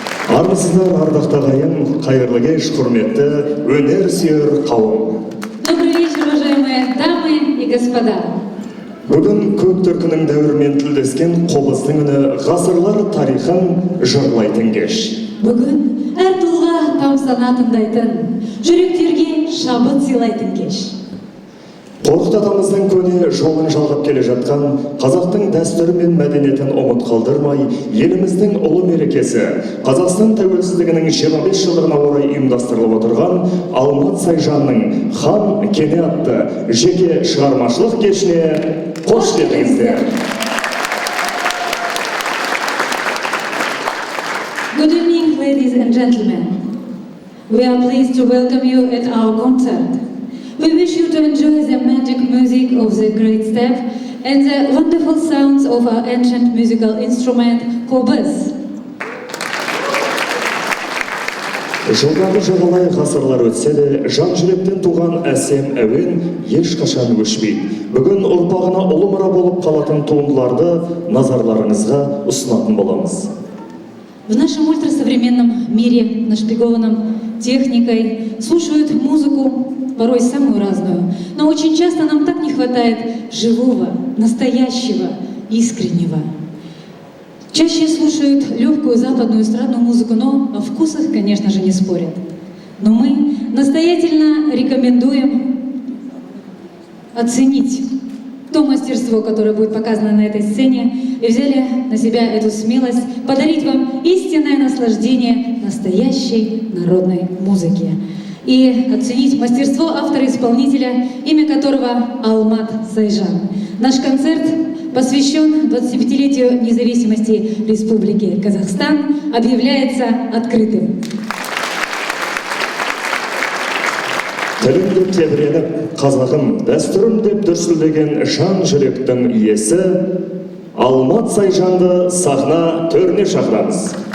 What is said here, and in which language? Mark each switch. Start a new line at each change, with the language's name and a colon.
Kazakh: Армысыздар, ардақты ағайын, қайырлы кеш, құрметті өнер сүйер қауым.
Russian: Добрый вечер, уважаемые дамы и господа.
Kazakh: Бүгін көк түркінің дәуірмен тілдескен қобыздың үні ғасырлар тарихын жырлайтын кеш. Бүгін әр тұлға тамсана тыңдайтын, жүректерге шабыт сыйлайтын кеш. Қорқыт атамыздың көне жолын жалғап келе жатқан, қазақтың дәстүрі мен мәдениетін ұмыт қалдырмай, еліміздің ұлы мерекесі, Қазақстан тәуелсіздігінің 25 жылдығына орай ұйымдастырылып отырған Алмат Сайжанның «Хан кене» атты жеке шығармашылық кешіне қош келдіңіздер.
English: Good evening, ladies and gentlemen. We are pleased to welcome you at our concert. We wish you to enjoy the magic music of the great step and the wonderful sounds of our ancient musical instrument, qobuz.
Kazakh: Жылдағы жағалай ғасырлар өтсе де, жан жүректен туған әсем әуен ешқашан өшпейді. Бүгін ұрпағына ұлы мұра болып қалатын туындыларды назарларыңызға ұсынатын боламыз.
Russian: В нашем ультрасовременном мире, нашпигованном техникой, слушают музыку, порой самую разную, но очень часто нам так не хватает живого, настоящего, искреннего. Чаще слушают легкую западную эстрадную музыку, но о вкусах, конечно же, не спорят. Но мы настоятельно рекомендуем оценить то мастерство, которое будет показано на этой сцене, и взяли на себя эту смелость подарить вам истинное наслаждение настоящей народной музыки. И оценить мастерство автора-исполнителя, имя которого Алмат Сайжан. Наш концерт посвящен 25-летию независимости Республики Казахстан, объявляется открытым.
Kazakh: Тілім деп тебіреніп, қазағым, дәстүрім деп дүрсілдеген жан жүректің иесі Алмат Сайжанды сахна төріне шақырамыз.